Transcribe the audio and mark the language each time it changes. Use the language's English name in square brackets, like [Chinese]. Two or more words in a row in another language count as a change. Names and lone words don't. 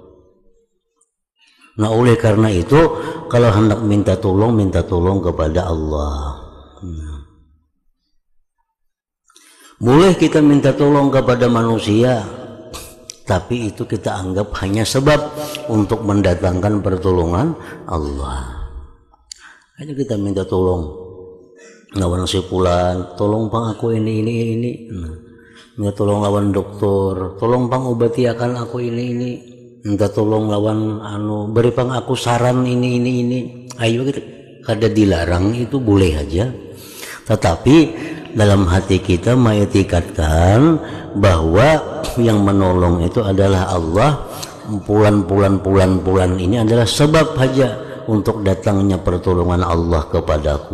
[Indonesian] Nah, oleh karena itu kalau hendak minta tolong kepada Allah. Boleh kita minta tolong kepada manusia, tapi itu kita anggap hanya sebab untuk mendatangkan pertolongan Allah. [Banjar] Hanya kita minta tolong lawan si fulan, tolong pang aku ini. Minta tolong lawan dokter, tolong pang obati akan aku ini. Minta tolong lawan beri pang aku saran ini. Ayo kita kada dilarang, itu boleh aja. [Indonesian] Tetapi dalam hati kita mengetikatkan bahwa yang menolong itu adalah Allah. Bulan ini adalah sebab saja untuk datangnya pertolongan Allah kepadaku.